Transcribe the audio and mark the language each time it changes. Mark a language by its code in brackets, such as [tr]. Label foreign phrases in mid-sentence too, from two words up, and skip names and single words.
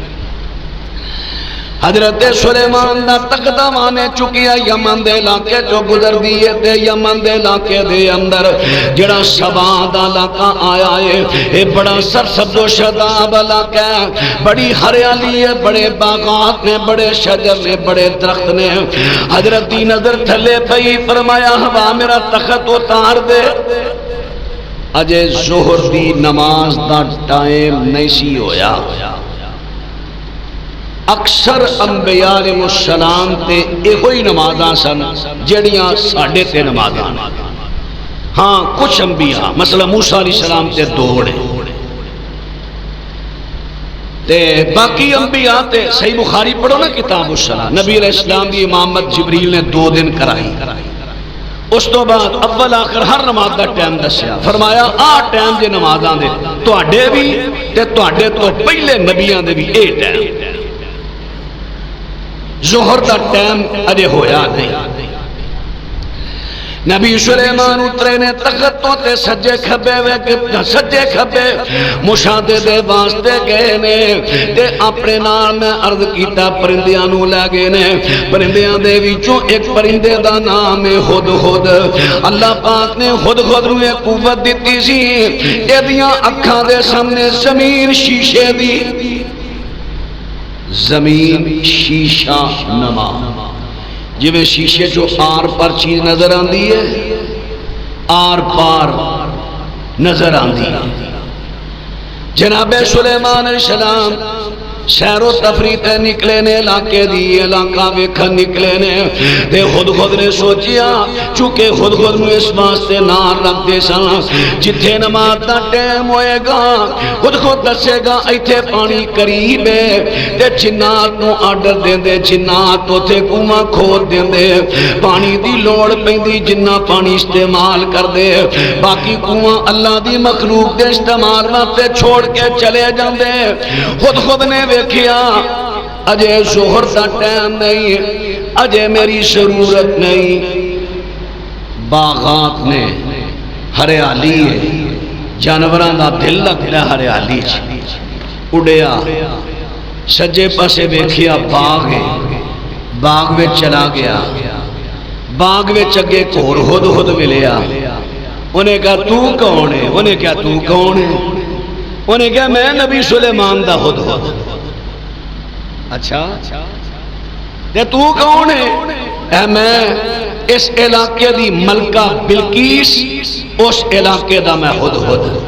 [pa] حضرت سلیمان دا تختہ وانے چکیا یمن دے علاقے جو گزر دیئے تے یمن دے علاقے دے اندر جڑا سبا دا علاقہ آیا ہے، اے بڑا سرسبز و شاداب علاقہ ہے، بڑی ہریالی ہے، بڑے باغات نے، بڑے شجر نے، بڑے درخت نے۔ حضرت دی نظر تھلے پئی، فرمایا ہوا میرا تخت اتار دے۔ اجے ظہر دی نماز دا ٹائم نہیں سی ہویا۔ اکثر انبیاء علیہ السلام تے ایہوئی نمازاں سن جڑیاں ساڑھے تے نمازاں۔ ہاں کچھ انبیاء مثلا موسیٰ علیہ السلام تے دوڑے تے باقی انبیاء تے صحیح بخاری پڑھو نا کتاب الصلاۃ، [ur] نبی علیہ السلام کی امامت جبریل نے 2 دن کرائی۔ [pa] اس تو بعد اول آخر ہر نماز دا ٹائم دسیا، فرمایا آ ٹائم جے نمازاں دے تواڈے بھی تے تواڈے تو پہلے نبیاں دے بھی اے ٹائم۔ ظہر دا ٹائم اجے ہویا نہیں۔ نبی سلیمان اترے نے تختوں تے سجے کھبے مشاہدے دے واسطے گئے نے تے اپنے نال میں عرض کیتا پرندیاں نو لے گئے نے۔ پرندیاں دے وچوں ایک پرندے دا نام ہے ہدہد۔ اللہ پاک نے ہدہد نو ایک قوت دتی سی، ایدیاں اکھاں دے سامنے زمین شیشے دی، زمین شیشہ نما، جویں شیشے جو آر پر چیز نظر آندی ہے، آر پار نظر آندی ہے۔ جناب سلیمان علیہ السلام سیر و تفریح تے نکلے نے، علاقے دی علاقہ ویکھن نکلے نے تے ہدہد نے سوچیا چونکہ ہدہد نو اس واسطے نال رکھ دے سن جتھے نماز دا ٹائم ہوئے گا ہدہد دسے گا ایتھے پانی قریب ہے تے جنات نو آرڈر دیندے، جنات اوتھے کنواں کھود دیندے، پانی دی لوڑ پیندی جنہ پانی استعمال کر دے، باقی کنواں اللہ دی مخلوق دے استعمال واسطے چھوڑ کے چلے جاندے۔ ہدہد نے ویکھیا اجے ظہر دا ٹائم نہیں، اجے میری ضرورت نہیں، باغات نے ہریالی ہے، جانوراں دا دل لگدا ہریالی چ اڑیا، سجے پاسے ویکھیا باغ ہے، باغ وچ چلا گیا، باغ وچ اگے ہور ہدہد ملیا۔ انہیں کہا تو کون ہے؟ انہیں کہا تو کون ہے؟ انہیں کہا میں نبی سلیمان دا ہدہد۔ اچھا تے تو کون ہے؟ اے میں اس علاقے دی ملکہ بلقیس، اس علاقے دا میں ہدہد۔